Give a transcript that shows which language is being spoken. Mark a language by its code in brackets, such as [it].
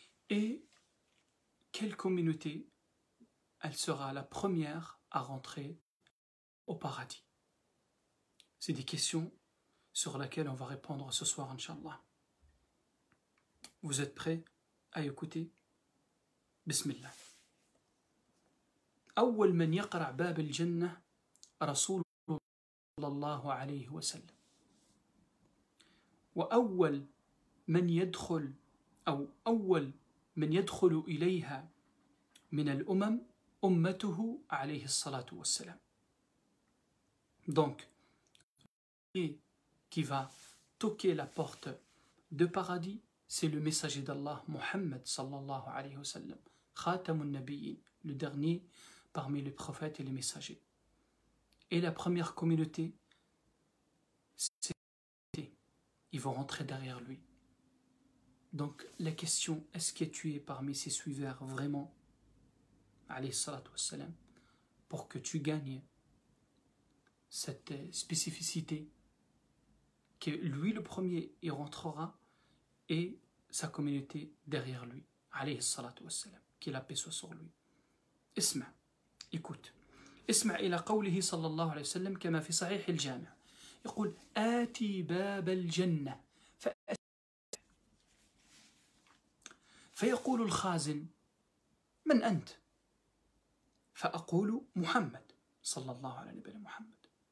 [fr] Et quelle communauté elle sera la première à rentrer au paradis? C'est des questions sur lesquelles on va répondre ce soir, Inch'Allah. Vous êtes prêts à écouter? Bismillah. [ar] أول من يقرع باب الجنة رسول الله صلى الله عليه وسلم، وأول من يدخل أول من يدخل إليها من الأمم أمته عليه الصلاة والسلام. [fr] Donc, qui va toquer la porte de paradis, c'est le messager d'Allah, Muhammad sallallahu alayhi wa sallam, Khatamun Nabiyyin, le dernier parmi les prophètes et les messagers. Et la première communauté, c'est ils vont rentrer derrière lui. Donc la question, est-ce que tu es parmi ces suiveurs vraiment, alayhi salatu wassalam, pour que tu gagnes cette spécificité que lui le premier il rentrera et sa communauté derrière lui, alayhi salatu wassalam, que la paix soit sur lui. [ar] اسمع, [fr] écoute. [ar] اسمع إلى قوله صلى الله عليه وسلم كما في صحيح الجامع، يقول آتي باب الجنة فيقول الخازن من أنت؟ فأقول محمد صلى الله على نبينا محمد.